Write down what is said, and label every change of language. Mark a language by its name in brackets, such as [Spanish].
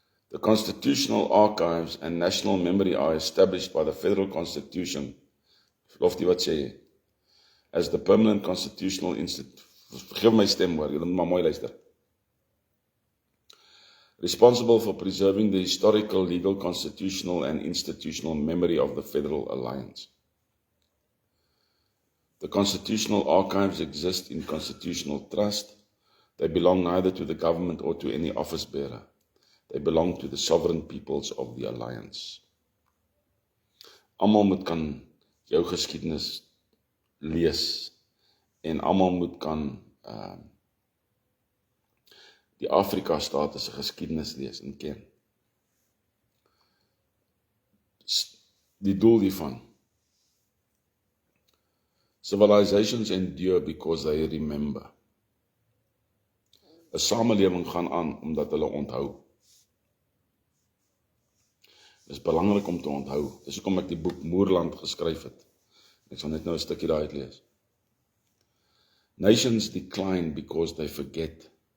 [English] The Constitutional Archives and National Memory are established by the Federal Constitution, [Afrikaans] Lofty wat sê jy, [English] as the permanent constitutional institute. [Afrikaans] Vergeef my stem hoor, julle moet maar mooi luister. [English] Responsible for preserving the historical, legal, constitutional and institutional memory of the Federal Alliance. The constitutional archives exist in constitutional trust. They belong neither to the government or to any office bearer. They belong to the sovereign peoples of the Alliance. [Afrikaans] Almal moet kan jou geskiedenis lees en almal moet kan die Afrika-state se geskiedenis lees en ken. Die doel hiervan. [English] Civilizations endure because they remember. [Afrikaans] 'n Samelewing gaan aan omdat hulle onthou. Dit is belangrik om te onthou. Dis hoekom ek die boek Moerland geskryf het. Ek sal net nou 'n stukkie daaruit lees. [English] Nations decline because they forget.